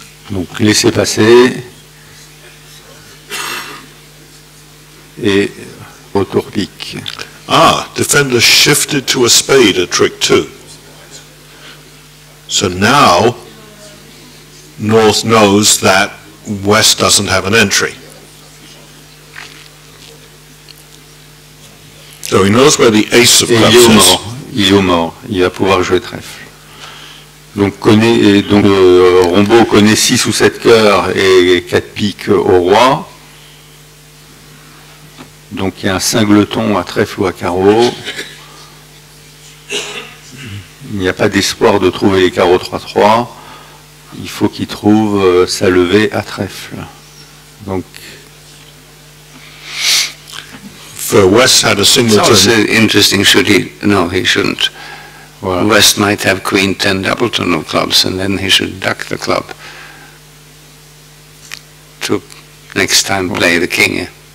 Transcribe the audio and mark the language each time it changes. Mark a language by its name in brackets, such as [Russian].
[French] Donc laisser passer et retour pique. [English] Ah, defender shifted to a spade at trick 2. So now North knows that West doesn't have an entry. So he knows where the ace of clubs is. [French] Il est au mort, il va pouvoir jouer trèfle. Donc, Rombaud connaît 6 ou 7 cœurs et 4 piques au roi. Donc il y a un singleton à trèfle ou à carreau. Il n'y a pas d'espoir de trouver les carreaux 3-3. Il faut qu'il trouve sa levée à trèfle. Donc [English] For West had a singleton. It's also interesting, should he? No, he shouldn't. Well, West might have queen 10 doubleton of clubs, and then he should duck the club to next time play the king.